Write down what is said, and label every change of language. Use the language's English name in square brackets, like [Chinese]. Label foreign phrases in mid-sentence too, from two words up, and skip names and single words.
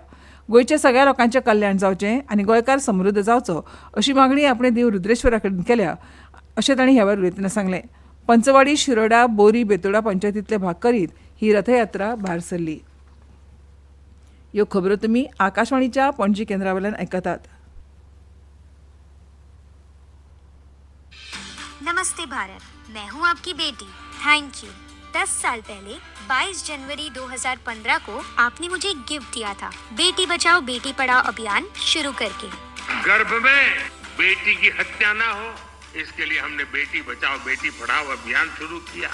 [Konkani] गोंयच्या सगळ्या लोकांचें कल्याण जावचें आनी गोंयकार समृद्ध जावचो अशी मागणी आपणे देव रुद्रेश्वरा कडेन केल्या अशें तांणी ह्या वेळार उलयतना सांगलें. पंचवाडी, शिरोडा, बोरी, बेतोडा पंचायतींतले भाग करीत ही रथयात्रा भायर सरली. ह्यो खबरो तुमी आकाशवाणीच्या पणजी केंद्रा वयल्यान आयकतात. [Hindi] नमस्ते भारत, मैं हूँ आपकी बेटी। [English] thank you. [Hindi] 10 साल पहले 22 जनवरी 2015 को आपने मुझे एक गिफ्ट दिया था, बेटी बचाओ बेटी पढ़ाओ अभियान शुरू करके। गर्भ में बेटी की हत्या ना हो, इसके लिए हमने बेटी बचाओ बेटी पढ़ाओ अभियान शुरू किया।